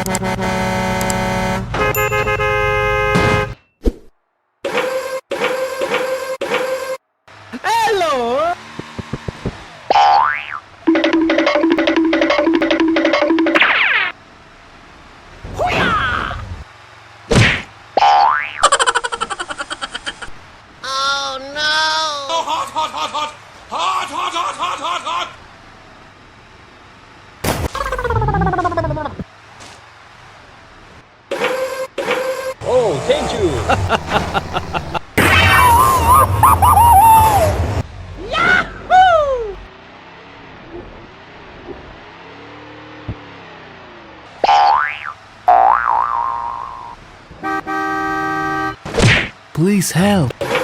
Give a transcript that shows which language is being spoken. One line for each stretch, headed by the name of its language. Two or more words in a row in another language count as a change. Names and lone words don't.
English: Hello! Oh no! Oh, hot, hot, hot, hot! Hot, hot, hot, hot, hot, hot! Oh, thank you. Yahoo! Please help.